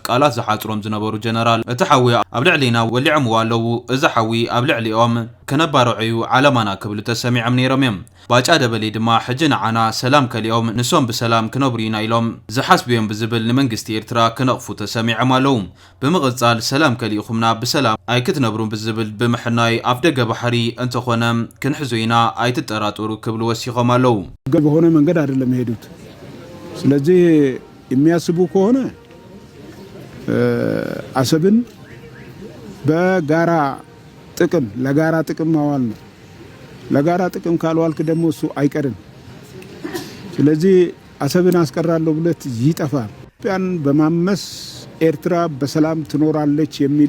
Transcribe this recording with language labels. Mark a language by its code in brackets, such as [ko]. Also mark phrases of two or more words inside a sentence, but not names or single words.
[ti] ቃላት ዝሓጽሮም ዝነበሩ ጀነራል እቲ ሓዊ ኣብ ልዕሊና ወሊዖምዎ ኣለዉ እዚ ሓዊ ኣብ ልዕሊኦም ከነባርዑ ዓለማና ክብሉ ተሰሚዖም ነይሮም እዮም ባጫ ደበሌ ድማ ሕጂ ንዓና ሰላም ከሊኦም ንሶም ብሰላም ክነብሩ ኢና ኢሎም ዝሓስብዮም ብዝብል ንመንግስቲ ኤርትራ ክነቕፉ ተሰሚዖም ኣለዉ ብምቕጻል ሰላም ከሊኹምና ብሰላም ኣይክትነብሩን ብዝብል ብምሕናይ ኣብ ደገ ባሕሪ እንተኾነ ክንሕዙ ኢና ኣይትጠራጠሩ ክብሉ ወሲኾም ኣለዉ [am] በሆነ መንገድ አይደለም ሄዱት ስለዚህ የሚያስቡ ከሆነ አሰብን በጋራ ጥቅም ለጋራ ጥቅም ማዋል ነው ለጋራ ጥቅም ካልዋልክ ደግሞ እሱ አይቀርም ስለዚህ አሰብን አስቀራለሁ ብለት ይጠፋል ኢትዮጵያን በማመስ ኤርትራ በሰላም ትኖራለች የሚል